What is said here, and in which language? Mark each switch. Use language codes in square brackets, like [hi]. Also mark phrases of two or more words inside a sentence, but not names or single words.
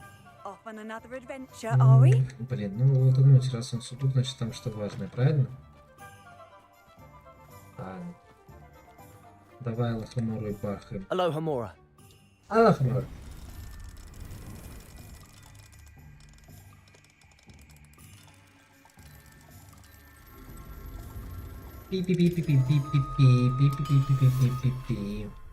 [en] Off on another adventure, are we? [ru] Блин, ну утонуть, раз он сундук, значит там что важное, правильно? Ладно. Давай Лохомору и бахаем. [en] Aloha Mora. [ru] Лохомор. Пи-пи-пи-пи-пи-пи-пи-пи-пи-пи-пи-пи-пи.